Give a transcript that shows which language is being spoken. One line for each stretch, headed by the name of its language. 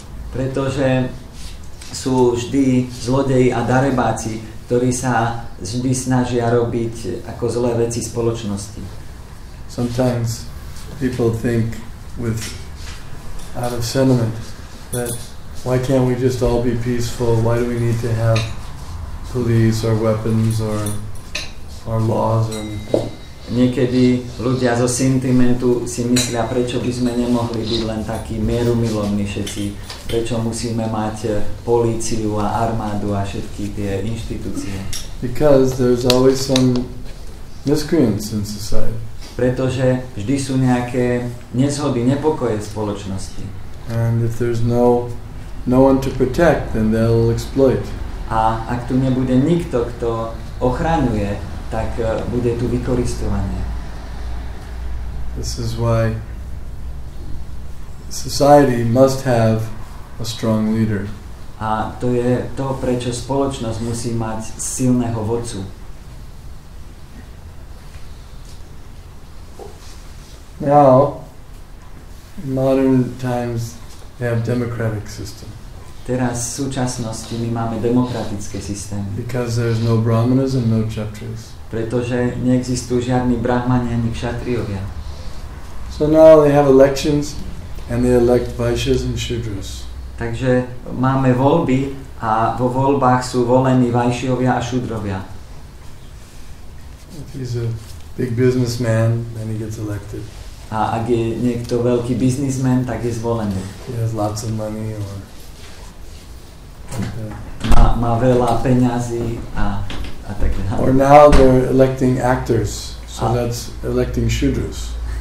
Slovak: Pretože sú vždy zlodeji a darebáci, ktorí sa vždy snažia robiť ako zlé veci spoločnosti.
English: Sometimes people think out of sentiment that why can't we just all be peaceful? Why do we need to have police or weapons or laws or anything?
Slovak: Niekedy ľudia zo sentimentu si myslia, prečo by sme nemohli byť len takí mierumilovní všetci, prečo musíme mať políciu a armádu a všetky tie inštitúcie.
English: Because there's always some miscreants in society.
Slovak: Pretože vždy sú nejaké nezhody, nepokoje v spoločnosti.
English: And if there's no one to protect, then they'll exploit.
Slovak: A ak tu nebude nikto, kto ochraňuje, tak bude tu vykoristovanie.
English: This is why society must have a strong leader.
Slovak: A to je to, prečo spoločnosť musí mať silného vodcu.
English: Now, in modern times, we have democratic system.
Slovak: Teraz v súčasnosti my máme demokratické systémy.
English: Because there's no brahmanas and no kshatriyas.
Slovak: Pretože neexistujú žiadni brahmani ani kšatriovia.
English: So now they have elections and they elect vaishyas and shudras.
Slovak: Takže máme voľby a vo voľbách sú volení vajšiovia a šudrovia.
English: If he's a big businessman, then he gets elected.
Slovak: A ak je niekto veľký biznismen, tak je zvolený.
English: He has lots of money or
Slovak: má veľa peňazí a tak ďalej.
English: Or now they're electing actors, so that's electing shudras.